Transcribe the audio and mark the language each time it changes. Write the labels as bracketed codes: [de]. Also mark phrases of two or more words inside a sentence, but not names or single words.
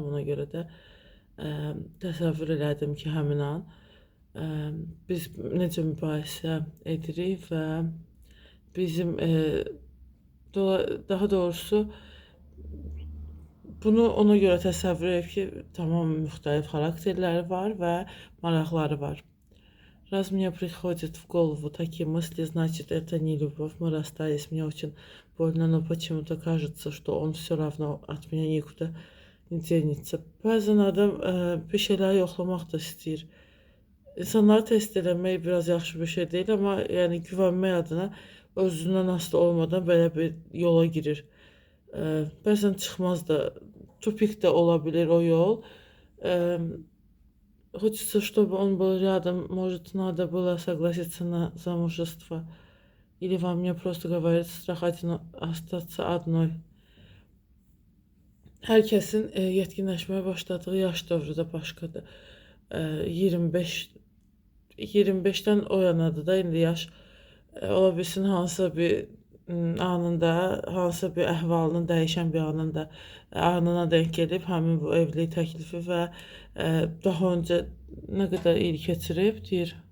[az] Ona görə də təsəvvür elədim ki, həmin an biz necə mübahisə edirik və bizim daha doğrusu bunu ona görə təsəvvür edib ki, tamam müxtəlif xarakterləri var və maraqları var. [ru] Раз мне приходит в голову такие мысли, значит, это не любовь. Мы расстались, мне очень больно, но почему-то кажется, что он все равно от меня никуда не денется. [az] Bəzən adam bir şeyləri yoxlamaq da istəyir. İnsanları test eləmək biraz yaxşı bir şey deyil, amma yəni güvənmək adına özündən asılı olmadan belə bir yola girir. Bəzən çıxmaz da, tupik de olabilir o yol. [ru] Хочется, чтобы он был рядом. Может, надо было согласиться на замужество. Или во мне просто говорит страх остаться одной. [az] Hər kəsin yetkinləşməyə başladığı yaş dövrü də başqadır. 25'ten o yanadır da indi yaş. Ola bilsin hansısa bir anında, hansısa bir əhvalının dəyişən bir anına denk gelib həmin bu evlilik təklifi və daha öncə nə qədər il keçirib deyir.